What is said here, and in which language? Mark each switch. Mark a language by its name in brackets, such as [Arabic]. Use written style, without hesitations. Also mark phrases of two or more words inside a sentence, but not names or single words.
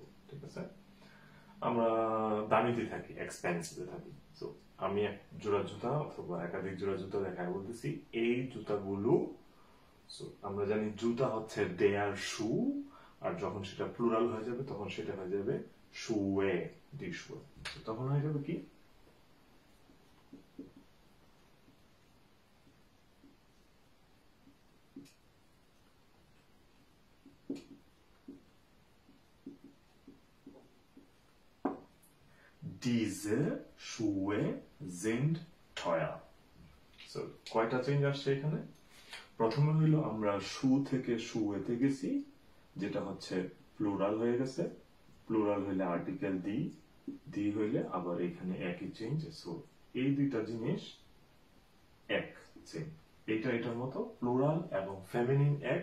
[Bangla] ঠিক আছে, আমরা দামিতে থাকি, এক্সপেন্সিভে থাকি। সো আমি এক জোড়া জুতা অথবা একাধিক জোড়া জুতা দেখায় বলতেছি এই জুতাগুলো। সো আমরা জানি জুতা হচ্ছে [German] der Schuh, [Bangla] আর যখন সেটা প্লুরাল হয়ে যাবে তখন সেটা হয়ে যাবে শুয়ে, [German] die Schuhe. [Bangla] তখন হয়ে যাবে কি? [German] Diese Schuhe sind teuer. [Bangla] So, কয়টা চেঞ্জ আসছে এখানে? প্রথমে হইলো আমরা শু থেকে শুয়েতে গেছি, যেটা হচ্ছে প্লুরাল হয়ে গেছে। প্লুরাল হইলে আর্টিকেল দি, দি হইলে আবার এখানে একই চেঞ্জ। সো এই দুইটা জিনিস এক চেঞ্জ, এটা এটার মতো প্লুরাল এবং ফেমিনিন এক।